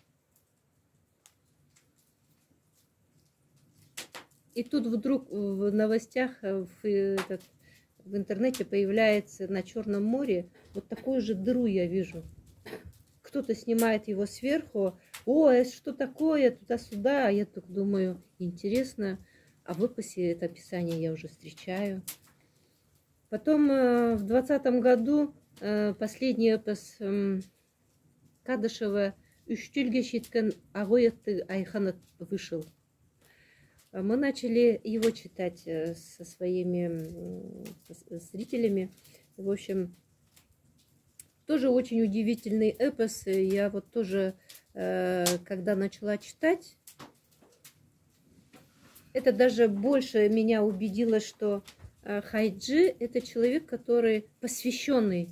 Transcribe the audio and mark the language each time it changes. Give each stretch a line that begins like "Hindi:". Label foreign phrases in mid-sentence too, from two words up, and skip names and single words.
Russian: И тут вдруг в новостях, в интернете появляется на Черном море вот такую же дыру я вижу. Кто-то снимает его сверху. О, это что такое? Туда-сюда. А я так думаю, интересно. А в эпосе это описание я уже встречаю. Потом в 2020 году последний эпос Кадышева «Үштүлге шиткан агоятты айханат» вышел. Мы начали его читать со своими зрителями. В общем, тоже очень удивительный эпос. Я вот тоже, когда начала читать, это даже больше меня убедило, что Хайджи – это человек, который посвященный.